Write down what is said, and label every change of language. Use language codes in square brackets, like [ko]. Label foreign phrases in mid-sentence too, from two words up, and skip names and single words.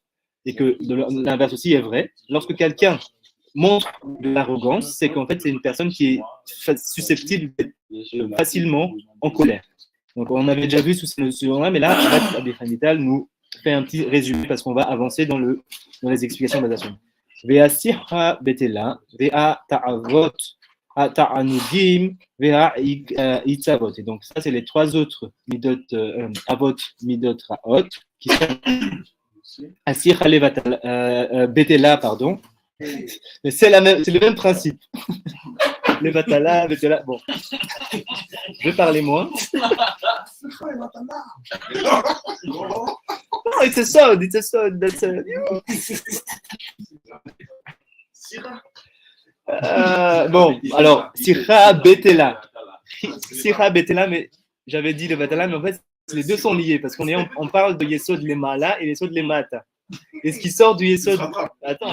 [fr] Et que l'inverse aussi est vrai. Lorsque quelqu'un montre de l'arrogance, c'est qu'en fait, c'est une personne qui est susceptible d'être facilement en colère. Donc, on avait déjà vu sous ce sujet-là, mais là, Rabbi Chaim Vital nous fait un petit résumé parce qu'on va avancer dans les explications basées sur [he] ושיחה בטלה, ותאוות, תענוגים, ועצבות. [fr] Et donc, ça, c'est les 3 autres midot, [he] אבות, מידות, רעות, [fr] qui sont [he] השיחה בטלה, [fr] pardon. Mais c'est le même principe. Les Vatala, bon. Je vais parler moins. [en] No, it's a sound. [fr] That's bon, alors, [he] שיחה בטלה. שיחה בטלה, [fr] mais j'avais dit le Vatala, mais en fait, les deux sont liés parce on parle de [he] יסוד למעלה [fr] et [he] יסוד למטה. [fr] Et ce qui sort du Yesod. Attends.